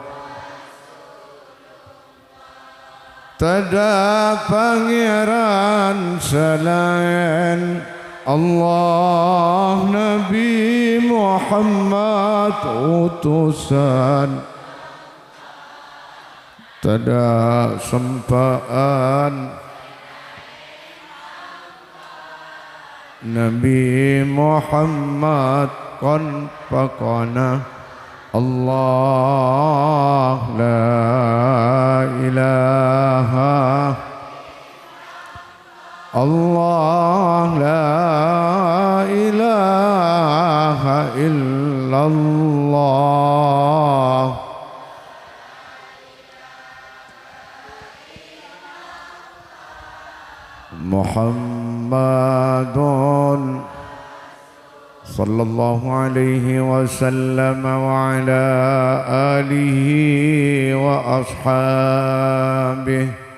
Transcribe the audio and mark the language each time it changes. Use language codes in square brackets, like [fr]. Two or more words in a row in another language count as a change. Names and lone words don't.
[mad] Tada pangeran selain Allah Nabi Muhammad utusan tada sempaan Nabi Muhammad kon pakona [ar] الله لا إله الله لا إله إلا الله محمد صلى الله عليه وسلم وعلى آله وأصحابه.